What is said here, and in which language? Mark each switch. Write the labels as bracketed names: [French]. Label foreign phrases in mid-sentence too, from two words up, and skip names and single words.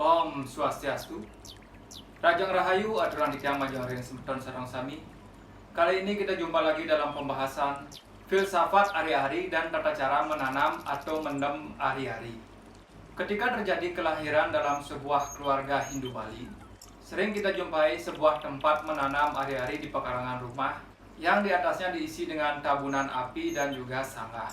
[Balinese] Om Swastiastu. Rajang Rahayu aturan tiang majang ring semeton sareng sami. [Indonesian] Kali ini kita jumpa lagi dalam pembahasan filsafat ari-ari dan tata cara menanam atau mendem ari-ari. Ketika terjadi kelahiran dalam sebuah keluarga Hindu Bali, sering kita jumpai sebuah tempat menanam ari-ari di pekarangan rumah yang di atasnya diisi dengan tabunan api dan juga sanggah.